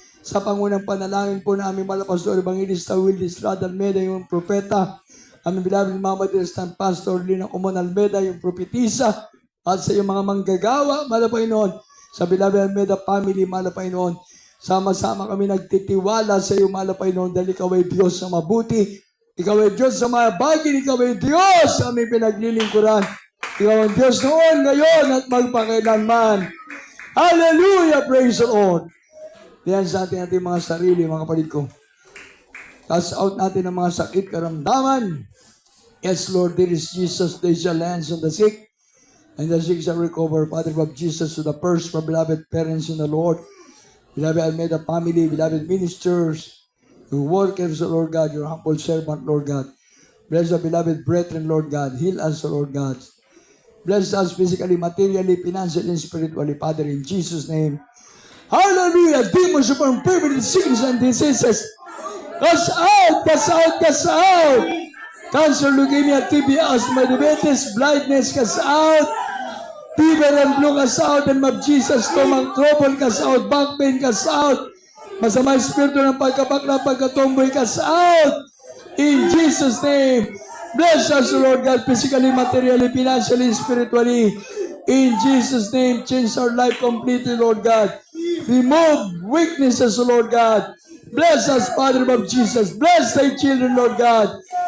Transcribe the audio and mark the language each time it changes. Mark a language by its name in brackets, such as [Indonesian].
[Filipino] Sa pangunang panalangin po na aming mahal na Pastor Evangelista Willie Estrada Almeida, yung propeta, aming beloved Mama Dilistan Pastor Lina Comon Almeida, yung propetisa, at sa iyong mga manggagawa, mahal na Panginoon, sa beloved Almeida family, mahal na Panginoon, sama-sama kami nagtitiwala sa iyo, mahal na Panginoon, dahil ikaw ay Diyos na mabuti, ikaw ay Diyos sa mga bagay, ikaw ay Diyos sa aming pinaglilingkuran, ikaw ang Diyos noon, ngayon, at magpakailanman. Hallelujah! [English] Praise the Lord! [Filipino] Diyan sa ating mga sarili, mga kapatid ko. [English] Cast out [Filipino] natin ang mga sakit, karamdaman. [English] Yes, Lord, there is Jesus. They shall hands on the sick, and the sick shall recover. Father of Jesus, to the first, my beloved parents in the Lord, beloved Almeida family, beloved ministers, Your workers, O Lord God, your humble servant, Lord God. Bless the beloved brethren, Lord God. Heal us, O Lord God. Bless us physically, materially, financially, and spiritually, Father, in Jesus' name. Hallelujah! Demons upon permanent sickness and diseases. Cast out! Cast out! Cast out! Cancer, leukemia, TB, asthma, diabetes, blindness, cast out! Fever and flu, cast out! And of Jesus, stomach trouble, cast out! Back pain, cast out! [Filipino] Masamang espiritu ng pagkabakla, pagkatomboy, [English] cast out! In Jesus' name, bless us, Lord God, physically, materially, financially, spiritually. In Jesus' name, change our life completely, Lord God. Remove weaknesses, Lord God. Bless us, Father of Jesus. Bless thy children, Lord God.